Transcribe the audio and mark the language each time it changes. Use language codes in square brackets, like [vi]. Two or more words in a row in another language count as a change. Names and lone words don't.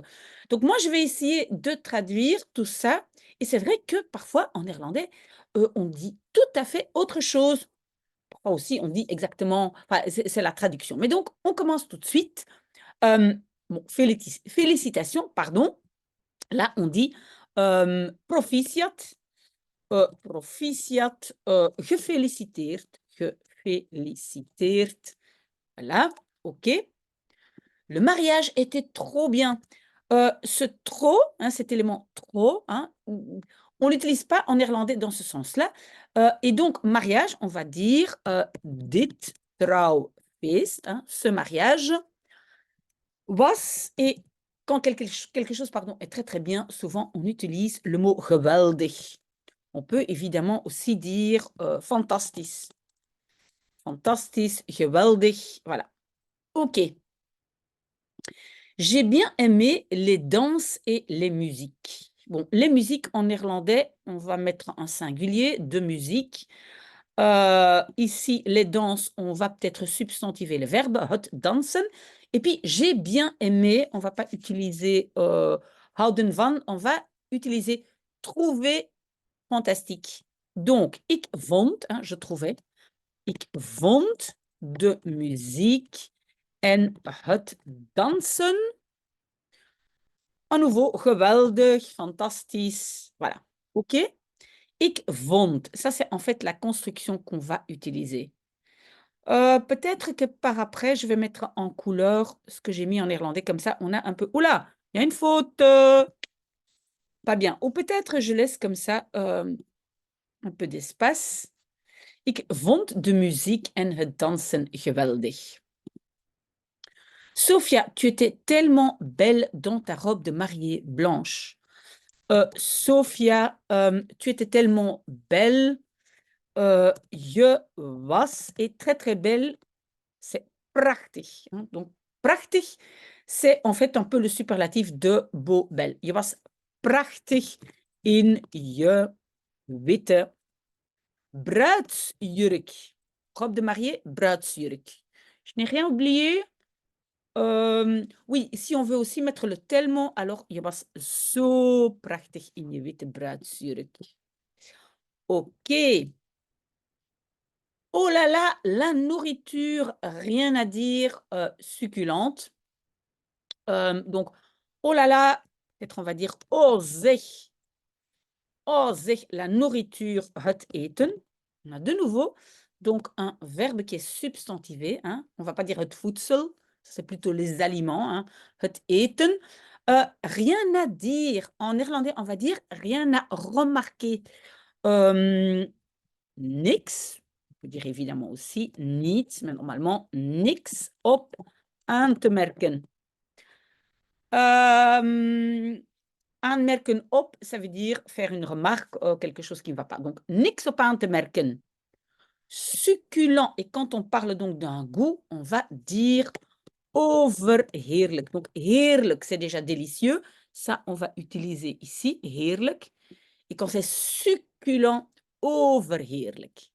[fr] Donc moi, je vais essayer de traduire tout ça. Et c'est vrai que parfois, en néerlandais, on dit tout à fait autre chose. Parfois aussi, on dit exactement, enfin, c'est la traduction. Mais donc, on commence tout de suite. Euh, bon, félicitations, pardon. Là, on dit [nl] proficiat, proficiat, gefeliciteerd, gefeliciteerd. [fr] Voilà, ok. Le mariage était trop bien. Ce trop, cet élément trop, on l'utilise pas en néerlandais dans ce sens-là. Et donc, mariage, on va dire dit trouwfeest, ce mariage was, et quand quelque chose pardon, est très très bien, souvent on utilise le mot geweldig. On peut évidemment aussi dire fantastisch. [nl] Fantastisch, geweldig, [fr] voilà. Ok. J'ai bien aimé les danses et les musiques. Bon, les musiques en néerlandais, on va mettre un singulier de musique. Ici, les danses, on va peut-être substantiver le verbe, [nl] het dansen. [fr] Et puis, j'ai bien aimé, on ne va pas utiliser [nl] houden van, [fr] on va utiliser trouver fantastique. Donc, [nl] ik vond, [fr] je trouvais, [nl] ik vond de muziek en het dansen [fr] à nouveau [nl] geweldig, fantastisch. [fr] Voilà. OK? [nl] Ik vond. [fr] Ça, c'est en fait la construction qu'on va utiliser. Peut-être que par après, je vais mettre en couleur ce que j'ai mis en néerlandais. Comme ça, on a un peu. Oula, il y a une faute. Pas bien. Ou peut-être je laisse comme ça un peu d'espace. [nl] Ik vond de muziek en het dansen geweldig. [fr] Sophia, tu étais tellement belle dans ta robe de mariée blanche. Sophia, tu étais tellement belle. [nl] Je was [fr] est très très belle. C'est prachtig. Donc, prachtig, c'est en fait un peu le superlatif de beau, belle. [nl] Je was prachtig in je witte bruidsjurk. [fr] Robe de mariée, bruidsjurk. Je n'ai rien oublié. Oui, si on veut aussi mettre le tellement, alors [nl] je was zo prachtig in je witte bruidsjurk. [fr] OK. Oh là là, la nourriture, rien à dire, succulente. Donc, oh là là, peut-être on va dire [nl] oh zeg, [fr] la nourriture, [nl] het eten. [fr] On a de nouveau donc un verbe qui est substantivé. On va pas dire [nl] het voedsel, [fr] c'est plutôt les aliments. [nl] Het eten. [fr] Rien à dire. En néerlandais, on va dire rien à remarquer. Niks. On peut dire évidemment aussi niets, mais normalement [nl] niks op aan te merken. Aanmerken op, [fr] ça veut dire faire une remarque, quelque chose qui ne va pas. Donc, [nl] niks op aan te merken. [fr] Succulent. Et quand on parle donc d'un goût, on va dire overheerlijk. Donc, heerlijk, c'est déjà délicieux. Ça, on va utiliser ici, heerlijk. Et quand c'est succulent, overheerlijk.